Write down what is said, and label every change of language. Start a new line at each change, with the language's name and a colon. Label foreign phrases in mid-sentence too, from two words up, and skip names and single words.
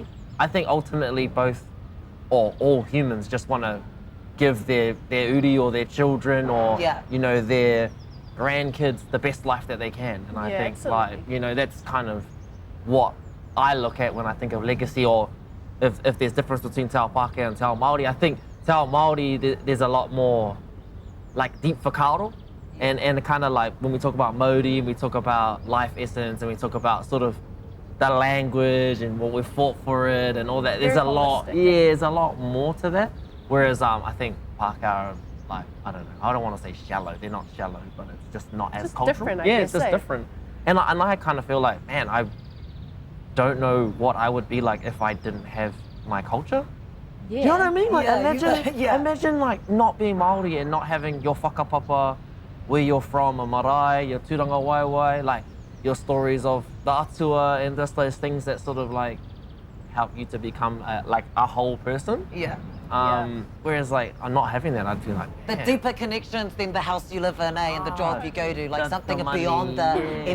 English: I think ultimately both, or all humans just want to give their uri or their children or Yeah. you know their grandkids the best life that they can, and I Yeah, think absolutely. like you know that's kind of what I look at when I think of legacy, or if there's difference between
Māori: Te Ao Pākehā
English: and
Māori: Te Ao Māori.
English: I think
Māori: Te Ao Māori
English: there's a lot more like deep whakaaro, and kind of like when we talk about Māori, we talk about life essence, and we talk about sort of the language and what we fought for it and all that. There's Very a lot, holistic. yeah, there's a lot more to that. Whereas I think Pākehā are like, I don't know, I don't want to say shallow. They're not shallow, but it's just not as Just cultural. different, I yeah, guess, it's just eh? different. And I kind of feel like, man, I don't know what I would be like if I didn't have my culture. Yeah. Do you know what I mean? Like Yeah, imagine, yeah. imagine like not being Māori and not having your whakapapa, where you're from, a marae, your
Māori: tūranga waiwai,
English: like your stories of the atua and just those things that sort of like help you to become like a whole person. Yeah. Whereas like I'm not having that, I'd feel like The man, deeper connections than the house you live in, and the job you go to, like the something money, beyond the yeah.